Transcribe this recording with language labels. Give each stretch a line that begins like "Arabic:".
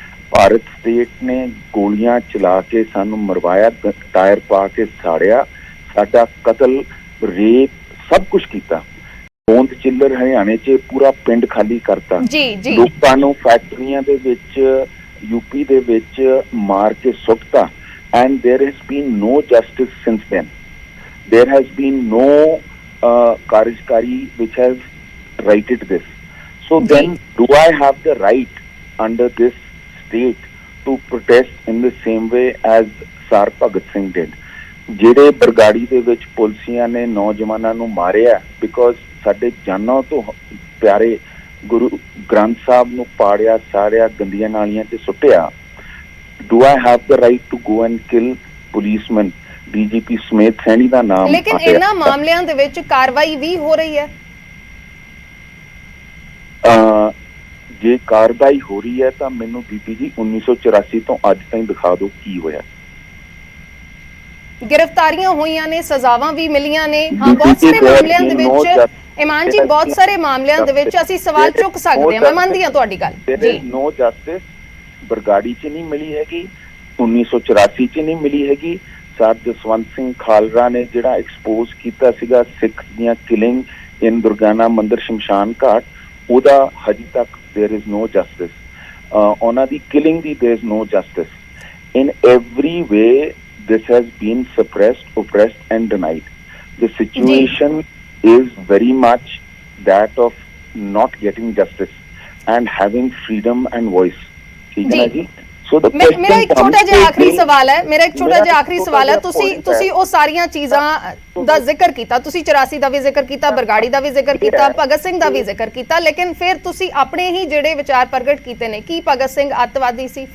Punjabi: Bharat state ਨੇ ਗੋਲੀਆਂ ਚਲਾ ਕੇ ਸਾਨੂੰ ਮਰਵਾਇਆ, ਟਾਇਰ ਪਾ ਕੇ ਸਾੜਿਆ, ਸਾਡਾ ਕਤਲ, ਰੇਪ, ਸਭ ਕੁਝ ਕੀਤਾ। ਗੋਂਦ ਚਿੱਲਰ ਹਰਿਆਣੇ 'ਚ ਪੂਰਾ ਪਿੰਡ ਖਾਲੀ ਕਰਤਾ। ਲੋਕਾਂ ਨੂੰ ਫੈਕਟਰੀਆਂ ਦੇ ਵਿੱਚ, UP ਦੇ ਵਿੱਚ ਮਾਰ ਕੇ ਸੁੱਟਤਾ।
English: and there has been no justice since then. There has been no Karajkari which has righted this. So then, do I have the right under this state to protest in the same way as Sar Bhagat Singh did?
Punjabi: ਜਿਹੜੇ ਬਰਗਾੜੀ ਦੇ ਵਿੱਚ ਪੁਲਸੀਆਂ ਨੇ ਨੌਜਵਾਨਾਂ ਨੂੰ ਮਾਰਿਆ because ਸਾਡੇ ਜਾਨਾਂ ਤੋਂ ਪਿਆਰੇ ਗੁਰੂ ਗ੍ਰੰਥ ਸਾਹਿਬ ਨੂੰ ਪਾੜਿਆ, ਸਾੜਿਆ, ਗੰਦੀਆਂ ਨਾਲੀਆਂ 'ਚ ਸੁੱਟਿਆ.
English: Do I have the right to go and kill policeman?
Punjabi: DGP ਸਮੇਤ ਸੈਣੀ ਦਾ ਨਾਮ ਲੇਕਿਨ ਇਹਨਾਂ ਮਾਮਲਿਆਂ ਦੇ ਵਿੱਚ ਕਾਰਵਾਈ ਵੀ ਹੋ ਰਹੀ ਹੈ. ਜੇ ਕਾਰਵਾਈ ਹੋ ਰਹੀ ਹੈ ਤਾਂ ਮੈਨੂੰ ਬੀਬੀ ਜੀ 1984 ਤੋਂ ਅੱਜ ਤਾਈਂ ਦਿਖਾ ਦਿਓ ਕੀ ਹੋਇਆ. ਗ੍ਰਿਫਤਾਰੀਆਂ ਹੋਈਆਂ ਨੇ, ਸਜ਼ਾਵਾਂ ਵੀ ਮਿਲੀਆਂ ਨੇ. ਹਾਂ, ਬਹੁਤ ਸਾਰੇ ਮਾਮਲਿਆਂ ਦੇ ਵਿੱਚ ਇਮਾਨ ਜੀ, ਬਹੁਤ ਸਾਰੇ ਮਾਮਲਿਆਂ ਦੇ ਵਿੱਚ ਅਸੀਂ ਸਵਾਲ ਚੁੱਕ ਸਕਦੇ ਹਾਂ. ਮੈਂ ਮੰਨਦੀ ਹਾਂ ਤੁਹਾਡੀ ਗੱਲ ਜੀ. ਨੋ ਜਸਟਿਸ ਬਰਗਾੜੀ 'ਚ ਨਹੀਂ ਮਿਲੀ ਹੈਗੀ, 1984 'ਚ ਨਹੀਂ ਮਿਲੀ ਹੈਗੀ. ਸਰ ਜਸਵੰਤ ਸਿੰਘ ਖਾਲਰਾ ਨੇ ਜਿਹੜਾ ਐਕਸਪੋਜ਼ ਕੀਤਾ ਸੀਗਾ ਸਿੱਖ ਦੀਆਂ ਕਿਲਿੰਗ ਇਨ ਦੁਰਗਾਨਾ ਮੰਦਿਰ ਸ਼ਮਸ਼ਾਨ ਘਾਟ, ਉਹਦਾ ਹਜੇ ਤੱਕ
English: there is no justice.
Punjabi: ਉਹਨਾਂ ਦੀ
English: killing ਦੀ there is no justice. In every way this has been suppressed, oppressed and denied. The situation is very much that of not getting justice and having freedom and voice.
Hindi: ठीक है ना जी?
Punjabi: ਮੇਰਾ ਇੱਕ ਛੋਟਾ ਜਿਹਾ ਆਖਰੀ ਸਵਾਲ ਹੈ. ਤੁਸੀਂ ਉਹ ਸਾਰੀਆਂ ਚੀਜ਼ਾਂ ਦਾ ਜ਼ਿਕਰ ਕੀਤਾ, ਤੁਸੀਂ 84 ਦਾ ਵੀ ਜ਼ਿਕਰ ਕੀਤਾ, ਬਰਗਾੜੀ ਦਾ ਵੀ ਜ਼ਿਕਰ ਕੀਤਾ, ਭਗਤ ਸਿੰਘ ਦਾ ਵੀ ਜ਼ਿਕਰ ਕੀਤਾ, ਲੇਕਿਨ ਫਿਰ ਤੁਸੀਂ ਆਪਣੇ ਹੀ ਜਿਹੜੇ ਵਿਚਾਰ ਪ੍ਰਗਟ ਕੀਤੇ ਨੇ, ਕੀ ਭਗਤ ਸਿੰਘ ਅੱਤਵਾਦੀ ਸੀ?